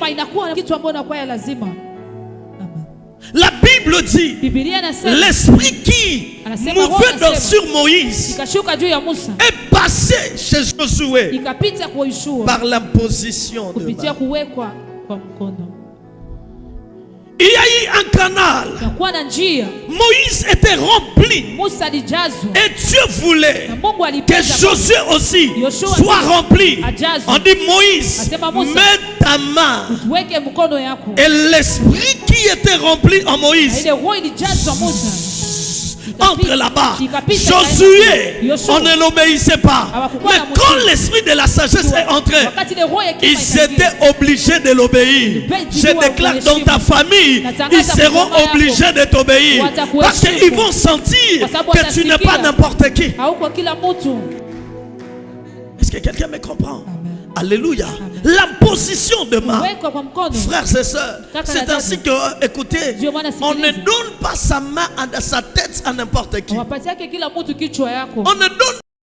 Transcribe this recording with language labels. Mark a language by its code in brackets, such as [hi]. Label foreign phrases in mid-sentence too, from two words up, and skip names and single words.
[fr] La Bible dit l'esprit qui mouvait sur Moïse est passé chez Josué par l'imposition de main. il y a eu un canal. [sw] Takuwa na njia. [fr] Moïse était rempli. [sw] Musa alijazwa. [fr] Et Dieu voulait [sw] Na Mungu [fr] que [sw] alipenda [fr] Josué aussi [sw] Yoshua [fr] soit rempli. [sw] ajazwe. [fr] On dit Moïse, [sw] Asema Musa, [fr] mets ta main. [sw] tuweke mkono yako. [fr] Et l'esprit qui était rempli en [sw] Na [fr] Moïse [sw] ile roho ilijazwa Musa. [fr] entre là-bas. [sw] Ikapita [fr] Josué, [sw] Yoshua. [fr] on ne l'obéissait pas. [sw] Hawakukuwa [fr] Mais [sw] na [fr] quand [sw] mtii. [fr] l'esprit de la sagesse est entré, [sw] Wakati ile roho ya hekima [fr] ils [sw] ikaingia, [fr] étaient obligés de l'obéir. Je déclare dans ta famille, ils seront obligés de t'obéir. Parce qu'ils vont sentir que tu n'es pas n'importe qui. [sw] hauko kila mtu. [fr] Est-ce que quelqu'un me comprend? Alléluia. La position de main, [sw] Wekwa kwa mkono. [fr] frères et sœurs, c'est ainsi que, écoutez, on ne donne pas sa main à sa tête à n'importe qui. [sw] Wapatiake kila mtu kichwa yako. [fr] On ne donne